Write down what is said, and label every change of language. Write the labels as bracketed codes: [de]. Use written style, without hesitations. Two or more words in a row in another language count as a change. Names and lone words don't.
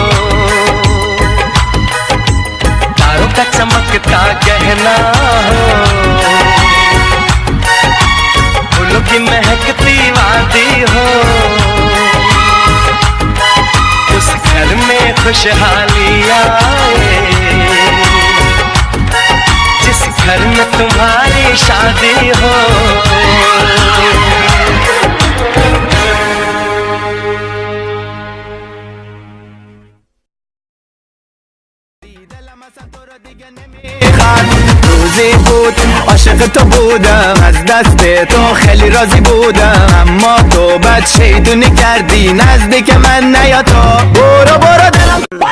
[hi] तारों का चमकता गहना हो, फूलों की महकती वादी हो, उस घर में खुशहाली आए जिस घर में तुम्हारी शादी हो। [fa] روزی بود عاشق تو بودم، از دست تو خیلی راضی بودم، اما تو بد شیطونی کردی، نزدیک من نیا تو، برو برو دلم